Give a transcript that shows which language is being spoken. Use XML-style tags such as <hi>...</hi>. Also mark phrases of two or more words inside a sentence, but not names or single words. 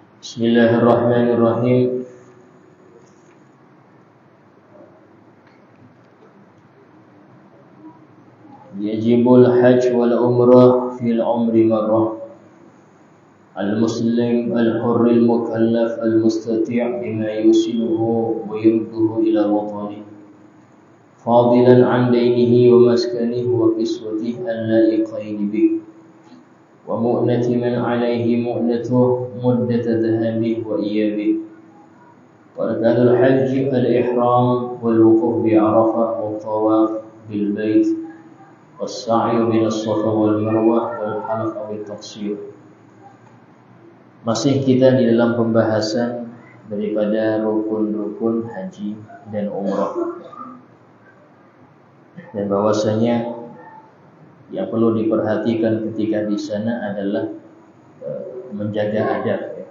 <ar>بسم الله الرحمن الرحيم. يجب الحج والعمرة في العمر مرة. المسلم الحر المكلف المستطيع بما يوصله ويرده إلى وطني. فاضلا عن دينه ومسكنه وكسوته اللائقين به. ومؤنة من عليه مؤنته مدة ذهابه وإيابه. وأركان الحج الإحرام والوقوف بعرفة والطواف بالبيت والسعي بين الصفا والمروة والحلق والتقصير.</ar> <id>Masih kita di dalam pembahasan daripada rukun-rukun haji dan umrah, dan bahwasanya yang perlu diperhatikan ketika di sana adalah menjaga adab.</id>